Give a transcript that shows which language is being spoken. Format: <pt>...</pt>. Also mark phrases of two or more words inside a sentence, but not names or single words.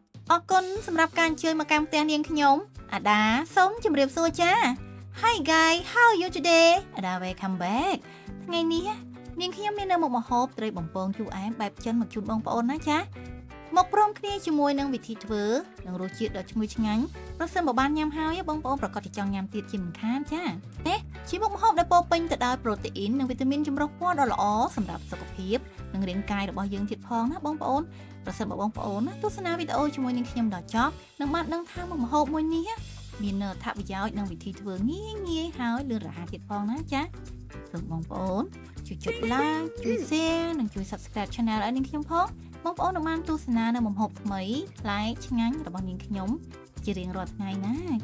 <km>អរគុណសម្រាប់ការអញ្ជើញមកកាន់ផ្ទះនាងខ្ញុំអាដាសូមជម្រាបសួរចា</km> <en>Hi guys how are you today</en> <km>អាដា</km> <en>welcome back</en> <km>ថ្ងៃនេះនាងខ្ញុំមាននៅមុខម្ហូបត្រីបំពងជូរអែមបែបចិនមកជូនបង ប្អូនណាចាមកព្រមគ្នាជាមួយនឹងវិធីធ្វើនិងរសជាតិដ៏ឈ្ងុយឆ្ងាញ់ប្រសិនបើបានញ៉ាំហើយបងប្អូនប្រកាសជាចង់ញ៉ាំទៀតជាមិនខានចាជាមុខម្ហូប ដែលពោរពេញទៅដោយប្រូតេអ៊ីននិងវីតាមីនចម្រុះពណ៌ដ៏ល្អសម្រាប់សុខភាពនិងរាងកាយរបស់យើងទៀតផងណាបងប្អូនប្រសិនបើបងប្អូនទស្សនាវីដេអូជាមួយនឹងខ្ញុំដល់ចប់នឹងបានដឹងថាមុខម្ហូបមួយនេះមានអត្ថប្រយោជន៍និងវិធីធ្វើងាយហើយលឿនរហ័សទៀតផងណាចាសូមបងប្អូនជួយចុច like ជួយ share និងជួយ</km> <en>subscribe channel</en> <km>ឲ្យនាងខ្ញុំផងបងប្អូននឹងបានទស្សនានៅមុខម្ហូបថ្មីប្លែកឆ្ងាញ់របស់នាងខ្ញុំជារៀងរាល់ថ្ងៃណា</km>